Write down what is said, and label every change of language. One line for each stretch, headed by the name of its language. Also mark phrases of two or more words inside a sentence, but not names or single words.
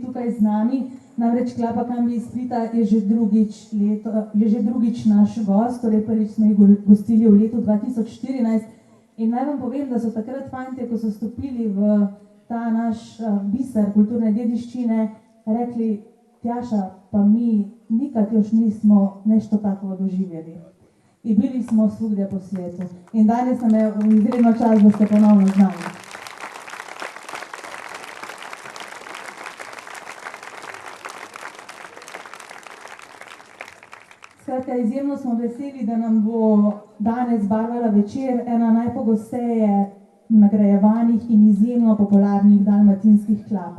Slovenian: tukaj z nami, namreč klapa Kambi iz Splita je že drugič naš gost, torej prvič smo jih gostili v letu 2014 in naj vam povem, da so takrat fantje, ko so stopili v ta naš biser kulturne dediščine, rekli: Tjaša,
Croatian: pa mi nikad još nismo nešto tako doživjeli. In bili smo svugdje po svijetu.
Slovenian: In danes nam je izredno čast, da ste ponovno z nami. Skratka, izjemno smo veseli, da nam bo danes barvala večer ena najpogosteje nagrajevanih in izjemno popularnih dalmatinskih klap.